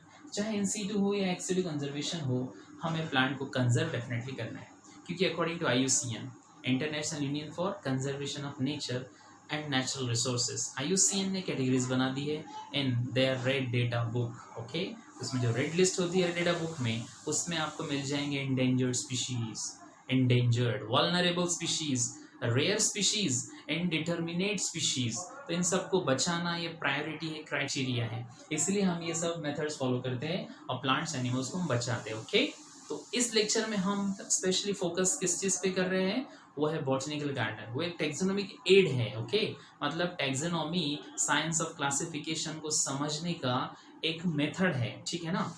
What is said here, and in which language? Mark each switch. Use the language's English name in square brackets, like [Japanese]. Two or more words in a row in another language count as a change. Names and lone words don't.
[Hindi] चाहे इन-सीटू हो या [English] ex-situ conservation [Hindi] हो, हमें प्लांट को [English] conserve definitely [Hindi] करना है, क्योंकि [English] according to IUCN, International Union for Conservation of Nature and Natural Resources, [Hindi] IUCN ने कैटेगरीज बना दी है [English] in their red data book, [Hindi] ओके। उसमें जो [English] red list [Hindi] होती है [English] data book [Hindi] में, उसमें आपको मिल जाएंगे [English] endangered species, endangered, vulnerable species, rare species, indeterminate species। [Hindi] तो इन सबको बचाना ये प्रायोरिटी है, क्राइटेरिया है, इसलिए हम ये सब [English] methods follow [Hindi] करते हैं और [English] plants animals [Hindi] को हम बचाते हैं, ओके। तो इस लेक्चर में हम [English] specially focus [Hindi] किस चीज़ पे कर रहे हैं? वो है [English] botanical garden. [Hindi] वो एक [English] taxonomic aid [Hindi] है, ओके। मतलब [English] taxonomy science of classification [Hindi] को समझने का एक मेथड है, ठीक है ना।